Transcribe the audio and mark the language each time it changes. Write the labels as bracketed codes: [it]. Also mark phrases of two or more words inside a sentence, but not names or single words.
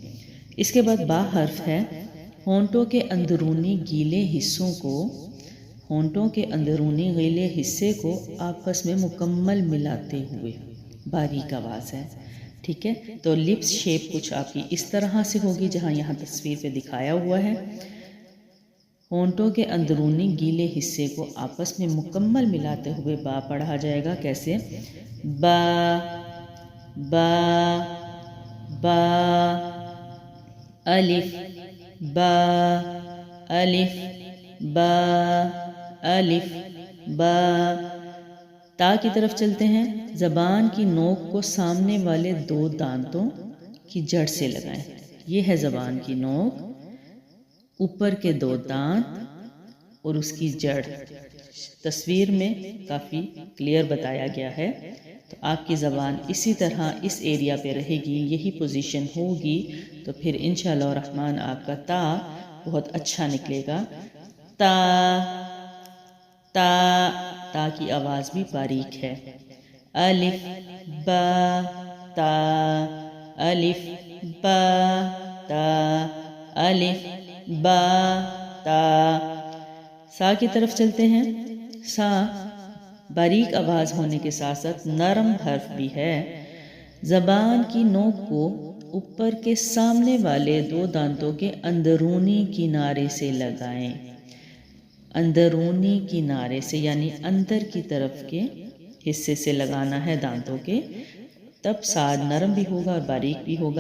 [ur] اس کے بعد با حرف ہے، ہونٹوں کے اندرونی گیلے حصوں کو ہونٹوں کے اندرونی گیلے حصے کو آپس میں مکمل ملاتے ہوئے، باریک آواز ہے، ٹھیک ہے؟ تو [en] lips shape [ur] کچھ آپ کی اس طرح سے ہوگی جہاں یہاں تصویر پہ دکھایا ہوا ہے۔ ہونٹوں کے اندرونی گیلے حصے کو آپس میں مکمل ملاتے ہوئے با پڑھا جائے گا، کیسے؟ با با با، الف با الف با الف با۔ تا کی طرف چلتے ہیں، زبان کی نوک کو سامنے والے 2 دانتوں کی جڑ سے لگائیں۔ یہ ہے زبان کی نوک، اوپر کے 2 دانت اور اس کی جڑ تصویر میں کافی کلیئر بتایا گیا ہے۔ تو آپ کی زبان اسی طرح اس ایریا پہ رہے گی، یہی پوزیشن ہوگی، تو پھر [ar] انشاءاللہ الرحمن [ur] آپ کا تا بہت اچھا نکلے گا۔ تا تا تا کی آواز بھی باریک ہے۔ الف با تا الف با تا الف با تا۔ سا کی طرف چلتے ہیں، سا باریک آواز ہونے کے ساتھ ساتھ نرم حرف بھی ہے۔ زبان کی نوک کو اوپر کے سامنے والے 2 دانتوں کے اندرونی کنارے سے لگائیں، اندرونی کنارے سے یعنی اندر کی طرف کے حصے سے لگانا ہے دانتوں کے، تب ساد نرم بھی ہوگا اور باریک بھی ہوگا۔